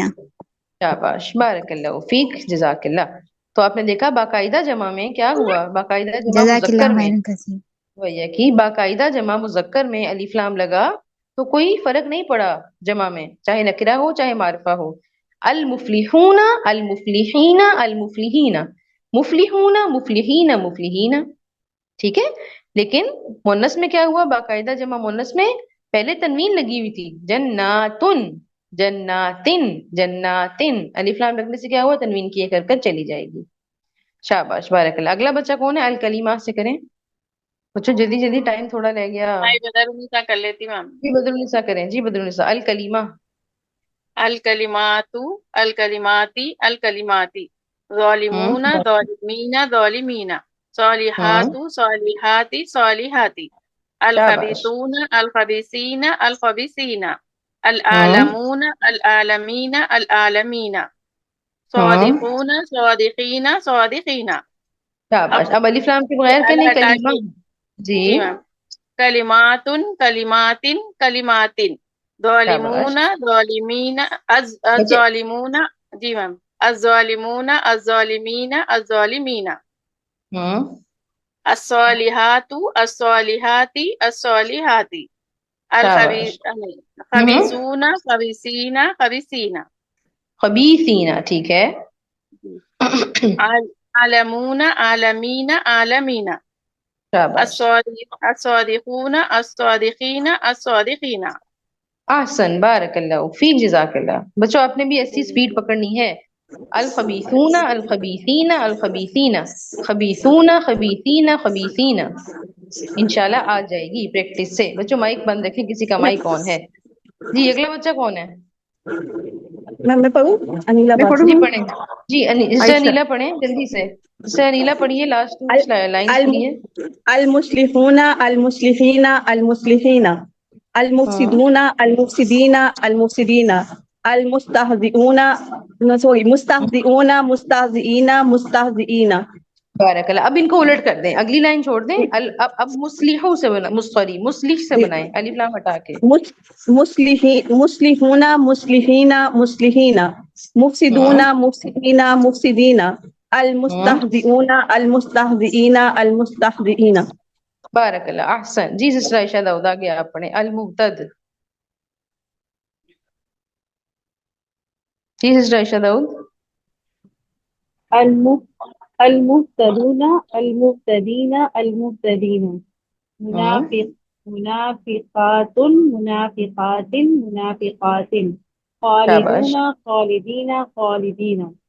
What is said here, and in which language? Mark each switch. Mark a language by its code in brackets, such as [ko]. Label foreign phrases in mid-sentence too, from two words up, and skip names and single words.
[ar] شاباش. بارک اللہ فیک، جزاک اللہ. [ur] تو آپ نے دیکھا باقاعدہ جمع میں کیا ہوا، باقاعدہ جمع [ar] جزاک [ur] مذکر [ar] اللہ [ur] میں [ar] خیرا کثیر. [ur] وہی ہے کہ باقاعدہ جمع مذکر میں الف لام لگا تو کوئی فرق نہیں پڑا جمع میں، چاہے نکرہ ہو چاہے معرفہ ہو. [ar] المفلحون المفلحین المفلحین، مفلحون مفلحین مفلحین. [ur] ٹھیک ہے. لیکن مونس میں کیا ہوا؟ باقاعدہ جمع مونس میں پہلے تنوین لگی ہوئی تھی، [ar] جناتن جناتن جناتن. [ur] الف لام لگنے سے کیا ہوا؟ تنوین کی ایک حرکت چلی جائے گی. شاباش [ar] بارک اللہ. [ur] اگلا بچہ کون ہے؟ الکلیمات سے کریں بچوں، جلدی جلدی، ٹائم تھوڑا رہ گیا. میں بدر النساء کر لیتی میم. جی بدر النساء کریں. جی بدر النساء. [ar] الکلیمہ. الکلمات الکلماتی الکلماتی. ظالمون ظالمین ظالمین. صالحات صالحاتی صالحاتی. [ur] شاباش. [ar] الخبیثون الخبیثین الخبیثین. العالمون العالمین العالمین. صادقون صادقین صادقین. [ur] شاباش. اب الف لام کے بغیر اب کہنے ہٹا کلمہ. کے جی [ar] جی میم کلماتن کلماتن کلماتن [ur] شاباش. [ar] ظالمون ظالمین [ur] بچے [ar] الظالمون [ur] جی میم [ar] الظالمون الظالمین الظالمین الصالحات الصالحات الصالحات [ur] شاباش. [ar] خبیثون خبیثین خبیثین [ur] خبیثین ٹھیک ہے. [ar] عالمون عالمین عالمین [ur] شاباش. [ar] الصادقون الصادقین الصادقین. احسن بارک اللہ فیک جزاک اللہ. [ur] بچوں آپ نے بھی ایسی سپیڈ پکڑنی ہے. [ar] الخبیثون الخبیثین الخبیثین خبیثون خبیثین خبیثین. [ur] انشاءاللہ آ جائے گی پریکٹس سے. بچوں مائک بند رکھیں. کسی کا مائک آن ہے. جی اگلا بچہ کون ہے؟ میں پڑھوں؟ انیلا جی بات پڑھیں. جی سسٹر انیلا پڑھیں جلدی سے. سسٹر انیلا پڑھیے لاسٹ لائن پڑھیے. [ar] المصلحون المصلحین المصلحین المفسدون المفسدین المفسدین المستہزئون مستہزئون مستہزئین مستہزئین. بارک اللہ. [ur] اب ان کو الٹ کر دیں. اگلی لائن چھوڑ دیں. اب مصلحوں سے مصلح سے بنائیں الف لام ہٹا کے. [ar] مصلحون مصلحین مصلحین مفسدون مفسدین مفسدین المستہزئون المستہزئین المستہزئین. بارک اللہ احسن. [ur] جی سسٹر عائشہ داؤد آگے آپ پڑھیں. المبتد. جی سسٹر عائشہ داؤد. [ar] المبتدون المبتدین المبتدین منافقات منافقات منافقات خالدون [ur] شاباش [ar] خالدین خالدین.